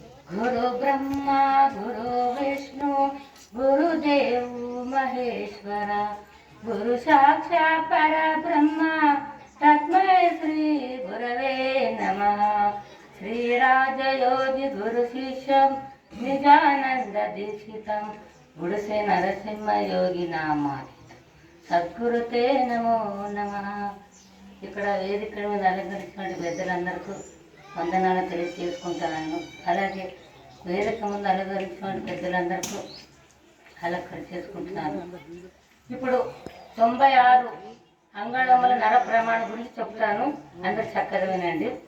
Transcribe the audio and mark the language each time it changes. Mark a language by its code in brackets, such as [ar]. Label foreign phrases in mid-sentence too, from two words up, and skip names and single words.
[sa] गुरु ब्रह्मा गुरु विष्णु गुरुदेव महेश्वरा गुरु साक्षात् परब्रह्म तस्मै श्री गुरवे नमः। श्री राजयोगी गुरु शिष्यं निजानंद दीक्षितं गुरुसे नरसिंह योगी नामानि సద్గురుతే నమో నమః। [te] ఇక్కడ వేదిక మీద అలంకరించినటువంటి పెద్దలందరికీ వందనాలు తెలియజేసుకుంటున్నాను. అలాగే వేదిక ముందు అలంకరించినటువంటి పెద్దలందరికీ అలంకరించేసుకుంటున్నాను. ఇప్పుడు 96 అంగళముల నర ప్రమాణం గురించి చెప్తాను, అందరు చక్కగా వినండి.